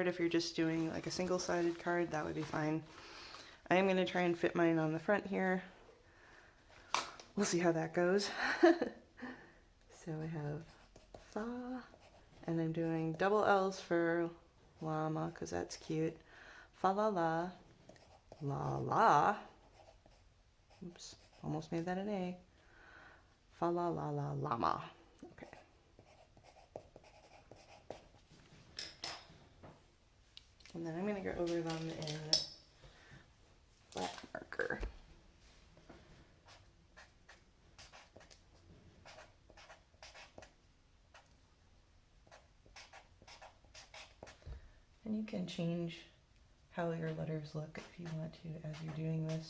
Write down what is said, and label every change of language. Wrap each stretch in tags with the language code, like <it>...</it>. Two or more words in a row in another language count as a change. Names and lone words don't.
<en>If you're just doing like a single-sided card, that would be fine. I am going to try and fit mine on the front here. We'll see how that goes. So I have Fa, and I'm doing double L's for llama because that's cute. Fa-Lla-Lla, la-la. Oops, almost made that an A. Fa-Lla-Lla-La, llama. Okay. And then I'm going to go over them in black marker. And you can change how your letters look if you want to as you're doing this.</en>